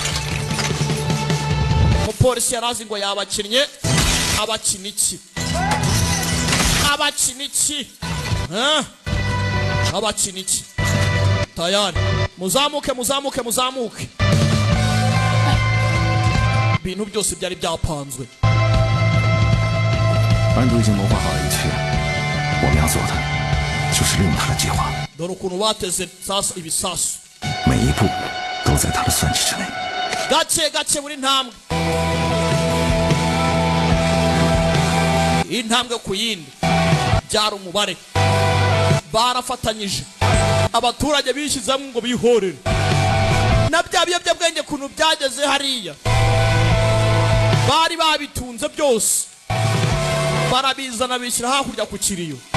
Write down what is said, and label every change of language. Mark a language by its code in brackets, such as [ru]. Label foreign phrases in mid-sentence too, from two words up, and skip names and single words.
[rw] umupolisi yarazi ngo yabakinnye abakiniki abakiniki tayari muzamuke ibintu byose byari byapanzwe [zh] 安都已经谋划好了一切，我们要做的就是利用他的计划， [rw] dore ukuntu bateze sasa ibisasu [zh] 每一步都在他的算计之内。 [rw] gake gake buri ntambwe intambwe ku yindi byari umubare barafatanyije abaturage bishyizemo ngo bihorere na bya biyobyabwenge kuntu byageze hariya bari babitunze byose barabizana bishyira hakurya ku kiriyo